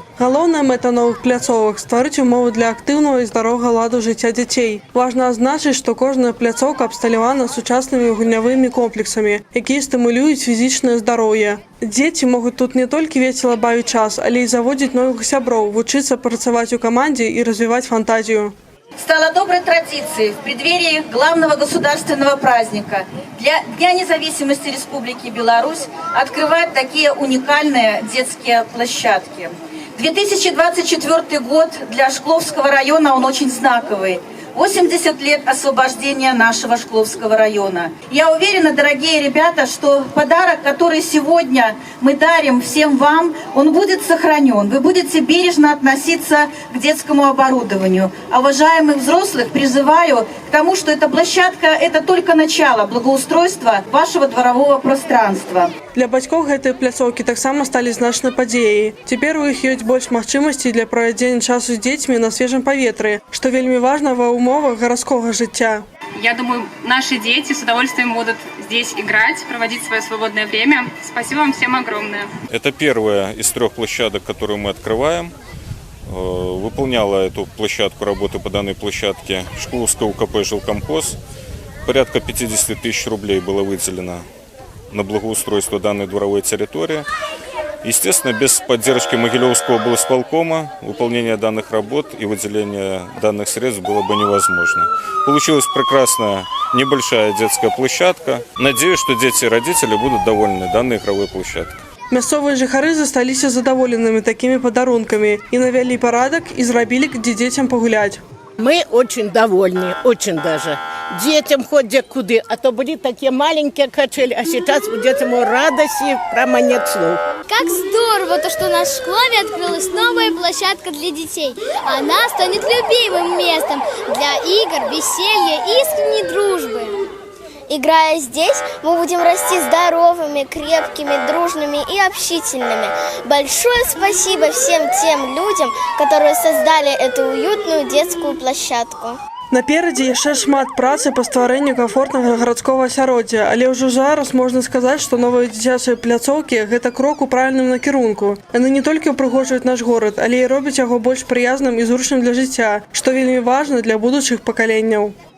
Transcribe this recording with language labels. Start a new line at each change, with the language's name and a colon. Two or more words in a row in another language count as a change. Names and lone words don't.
Belarusian: Галоўная мэта новых пляцовак – стварыць умовы для актыўнага і здаровага ладу жыцця дзяцей. Важна адзначыць, што кожная пляцоўка абсталявана сучаснымі гульнявымі комплексамі, якія стымулююць фізічнае здароўе. Дзеці могуць тут не толькі весела бавіць час, але і заводзіць новых сяброў, вучыцца працаваць у камандзе і развіваць фантазію.
Russian: Стало доброй традицией в преддверии главного государственного праздника для Дня независимости Республики Беларусь открывать такие уникальные детские площадки. 2024 год для Шкловского района он очень знаковый. 80 лет освобождения нашего Шкловского района. Я уверена, дорогие ребята, что подарок, который сегодня мы дарим всем вам, он будет сохранен. Вы будете бережно относиться к детскому оборудованию. А уважаемых взрослых призываю к тому, что эта площадка – это только начало благоустройства вашего дворового пространства.
Belarusian: Для бацькоў гэтыя пляцоўкі таксама сталі значнай падзеяй. Цяпер у іх ёсць больш магчымасцей для правядзення часу з дзецьмі на свежым паветры, што вельмі важна ва умовах гарадскога жыцця.
Russian: Я думаю, наши дети с удовольствием будут здесь играть, проводить свое свободное время. Спасибо вам всем огромное. Это первая из 3 площадок, которую мы открываем. Выполняла эту площадку, работы по данной площадке Шкловская УКП «Жилкомпоз». Порядка 50 тысяч рублей было выделено на благоустройство данной дворовой территории. Естественно, без поддержки Могилевского облсполкома выполнение данных работ и выделение данных средств было бы невозможно. Получилась прекрасная небольшая детская площадка. Надеюсь, что дети и родители будут довольны данной игровой площадкой.
Belarusian: Мясцовыя жыхары засталіся задаволенымі такімі падарункамі і навялі парадак і зрабілі, дзе дзецям пагуляць.
Russian: Мы очень довольны, очень даже. Детям ходят куда, а то были такие маленькие качели, а сейчас у детям радости прямо нет слов. Как здорово, то, что у нас в Шклове открылась новая площадка для детей. Она станет любимым местом для игр, веселья и искренней дружбы. Играя здесь, мы будем расти здоровыми, крепкими, дружными и общительными. Большое спасибо всем тем людям, которые создали эту уютную детскую площадку.
Belarusian: Наперадзе яшчэ шмат працы па стварэнню камфортнага гарадскога асяроддзя, але ўжо зараз можна сказаць, што новыя дзіцячыя пляцоўкі – гэта крок у правільным накірунку. Яны не толькі ўпрыгожваюць наш горад, але і робяць яго больш прыязным і зручным для жыцця, што вельмі важна для будучых пакаленняў.